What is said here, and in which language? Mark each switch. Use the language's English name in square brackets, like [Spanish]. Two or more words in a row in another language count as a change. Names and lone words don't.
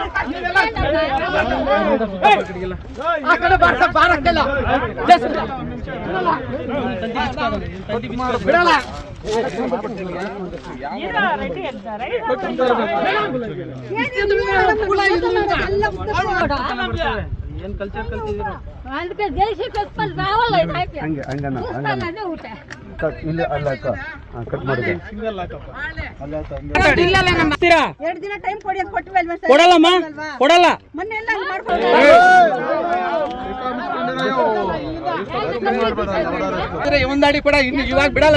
[Kannada] ಆ ಕಡೆ ಬಾರಕ್ಕಿಲ್ಲ. ಬಿಡಲ್ಲ. ರೆಡ್ಡಿ ಇದ್ದಾರೆ ಏನ್ ಕಲ್ಚರ್ ಕಲ್ತಿದ್ದೀರಾ? [Telugu] అందుకే దేశీ కప్పల్ రావాలి [Kannada] ಹಂಗೆ ಹಂಗನ [Telugu] అదే ఊట [Kannada] ಕಟ್ ಇಲ್ಲ ಅಲ್ಲ ಅಕ್ಕ ಕಟ್ ಮಾಡಿದೆ. ಎರಡು ದಿನ ಟೈಮ್ ಕೊಡಿ ಅಂತ ಕೊಟ್ಟಿವಲ್ವಾ ಸರ್? ಕೊಡಲ್ಲಮ್ಮ, ಕೊಡಲ್ಲ. ಮೊನ್ನೆ ಎಲ್ಲ ಹಂಗ್ ಮಾಡ್ಕೊಂಡು ಒಂದಾಡಿ ಕೂಡ ಇನ್ನು ಇವಾಗ ಬಿಡಲ್ಲ.